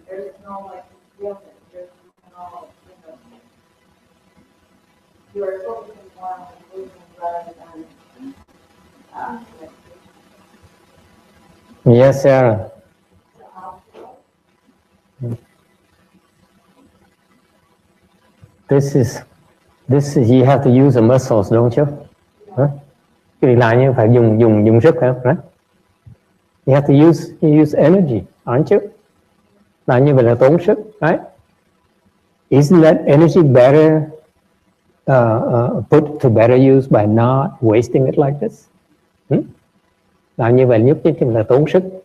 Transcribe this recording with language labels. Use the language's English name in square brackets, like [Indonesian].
[English] There's no like realness. There's no, you are focusing more on the movement rather than Yes, Sarah. this is you have to use the muscles, don't you? Huh? [Vietnamese] Cái việc làm như phải dùng sức phải không? [English] Right? You have to use energy, aren't you? [Vietnamese] Làm như vậy là tốn sức, right? [English] Isn't that energy better put to better use by not wasting it like this? [Vietnamese] Làm như vậy nhất chính là tốn sức.